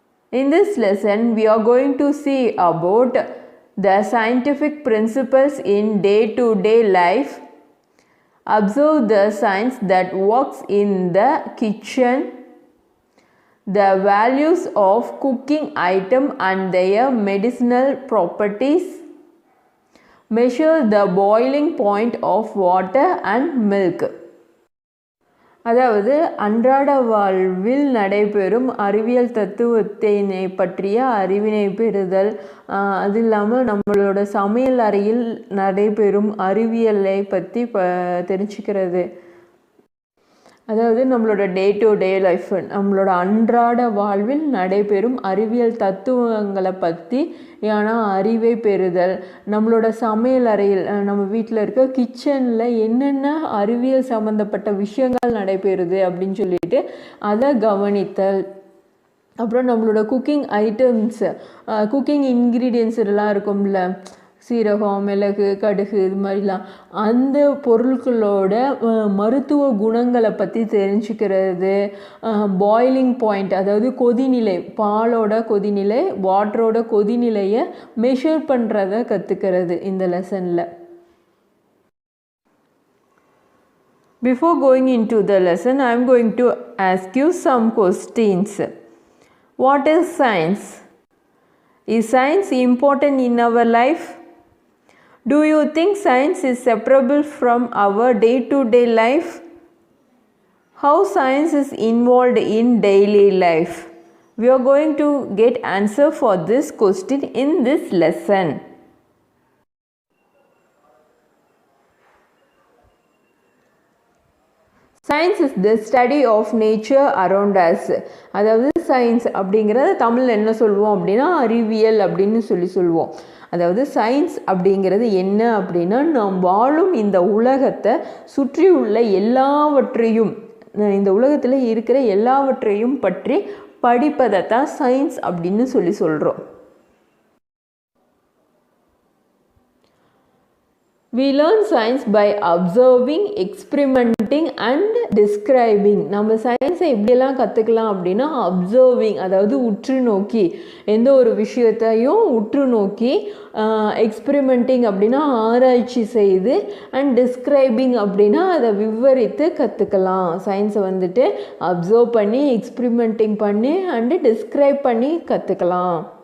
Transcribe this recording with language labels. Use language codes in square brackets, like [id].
[en] In this lesson we are going to see about the scientific principles in day-to-day life, observe the science that works in the kitchen, the values of cooking item and their medicinal properties, measure the boiling point of water and milk. [ta] அதாவது அன்றாட வாழ்வில் நடைபெறும் அறிவியல் தத்துவத்தினை பற்றிய அறிவினை பெறுதல், அது இல்லாமல் நம்மளோட சமையல் அறையில் நடைபெறும் அறிவியலை பற்றி தெரிஞ்சுக்கிறது. அதாவது நம்மளோட டே டு டே லைஃப், நம்மளோட அன்றாட வாழ்வில் நடைபெறும் அறிவியல் தத்துவங்களை பற்றி அறிவை பெறுதல். நம்மளோட சமையல் அறையில், நம்ம வீட்டில் இருக்க கிச்சனில் என்னென்ன அறிவியல் சம்மந்தப்பட்ட விஷயங்கள் நடைபெறுது அப்படின்னு சொல்லிட்டு அதை கவனித்தல். அப்புறம் நம்மளோட குக்கிங் ஐட்டம்ஸ், குக்கிங் இன்க்ரீடியன்ஸ் எல்லாம் இருக்கும்ல, சீரகம், மிளகு, கடுகு, இது மாதிரிலாம், அந்த பொருட்களோட மருத்துவ குணங்களை பற்றி தெரிஞ்சுக்கிறது. பாய்லிங் பாயிண்ட், அதாவது கொதிநிலை, பாலோட கொதிநிலை, வாட்டரோட கொதிநிலையை மெஷர் பண்ணுறத கற்றுக்கிறது இந்த லெசனில். [en] Before going into the lesson, I am going to ask you some questions. What is science? Is science important in our life? Do you think science is separable from our day-to-day life? How science is involved in daily life? We are going to get answer for this question in this lesson. Science is the study of nature around us. [ta] அதாவது science அப்படிங்கிறத தமிழில் என்ன சொல்லுவோம் அப்படின்னா அறிவியல் அப்படின்னு சொல்லுவோம். அதாவது சயின்ஸ் அப்படிங்கிறது என்ன அப்படின்னா, நாம் வாழும் இந்த உலகத்தை சுற்றி உள்ள எல்லாவற்றையும், இந்த உலகத்தில் இருக்கிற எல்லாவற்றையும் பற்றி படிப்பதை தான் சயின்ஸ் அப்படின்னு சொல்கிறோம். [en] We learn science by observing, experimenting and describing. [ta] நம்ம சயின்ஸை எப்படியெல்லாம் கற்றுக்கலாம் அப்படின்னா, அப்சர்விங், அதாவது உற்று நோக்கி, எந்த ஒரு விஷயத்தையும் உற்று நோக்கி, எக்ஸ்பெரிமெண்டிங் அப்படின்னா ஆராய்ச்சி செய்து, அண்ட் டிஸ்கிரைபிங் அப்படின்னா அதை விவரித்து கற்றுக்கலாம். சயின்ஸை வந்துட்டு அப்சர்வ் பண்ணி, எக்ஸ்பெரிமெண்டிங் பண்ணி, அண்டு டிஸ்கிரைப் பண்ணி கற்றுக்கலாம்.